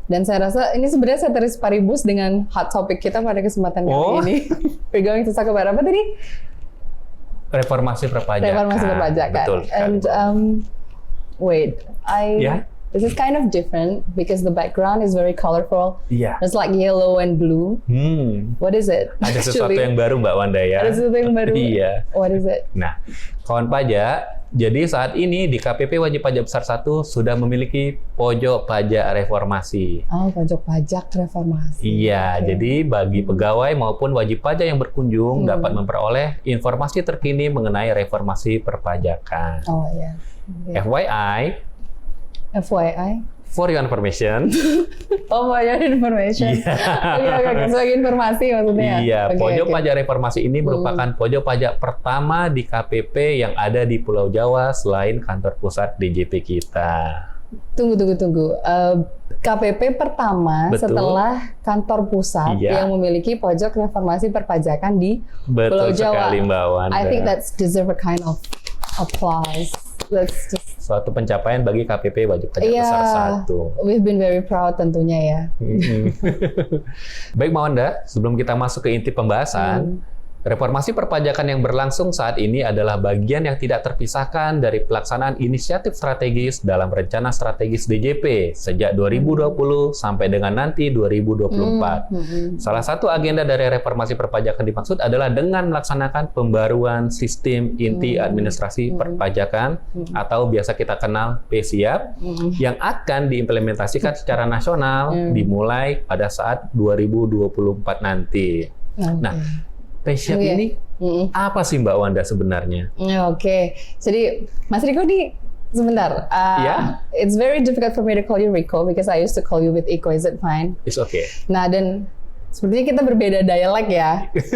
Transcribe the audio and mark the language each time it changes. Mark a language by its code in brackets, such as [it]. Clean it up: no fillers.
[id] Dan saya rasa ini sebenarnya ceteris paribus dengan hot topic kita pada kesempatan kali ini. [en] We're going to talk about [id] apa tadi? Reformasi perpajakan. Reformasi perpajakan. Betul. [en] And wait, this is kind of different because the background is very colorful. [id] Iya. [en] It's like yellow and blue. What is it? [id] Ada sesuatu yang baru Mbak Wanda ya. Ada sesuatu yang baru. Iya. [en] What is it? [id] Nah, kawan pajak, jadi saat ini di KPP Wajib Pajak Besar 1 sudah memiliki pojok pajak reformasi. Oh, pojok pajak reformasi. Iya, jadi bagi pegawai maupun wajib pajak yang berkunjung dapat memperoleh informasi terkini mengenai reformasi perpajakan. Oh iya. [en] Okay. FYI. For your information. Oh, for your information. [id] Oke, sebagai informasi maksudnya. Iya, pojok pajak reformasi ini merupakan pojok pajak pertama di KPP yang ada di Pulau Jawa selain kantor pusat DJP kita. Tunggu. KPP pertama setelah kantor pusat yang memiliki pojok reformasi perpajakan di Pulau Jawa. Betul sekali Mbak Wanda. [en] I think that's deserve a kind of applause. That's just [id] suatu pencapaian bagi KPP Wajib Pajak Besar 1. [en] We've been very proud [id] tentunya ya. Baik Mbak Wanda, sebelum kita masuk ke inti pembahasan, reformasi perpajakan yang berlangsung saat ini adalah bagian yang tidak terpisahkan dari pelaksanaan inisiatif strategis dalam rencana strategis DJP sejak 2020 sampai dengan nanti 2024. Salah satu agenda dari reformasi perpajakan dimaksud adalah dengan melaksanakan pembaruan sistem inti administrasi perpajakan atau biasa kita kenal PSIAP yang akan diimplementasikan secara nasional dimulai pada saat 2024 nanti. Nah, PSIAP ini apa sih Mbak Wanda sebenarnya? Oke. Jadi Mas Riko nih sebentar. [en] It's very difficult for me to call you Riko because I used to call you with Iko. Is it fine? It's okay. [id] Nah, dan sepertinya kita berbeda dialek ya.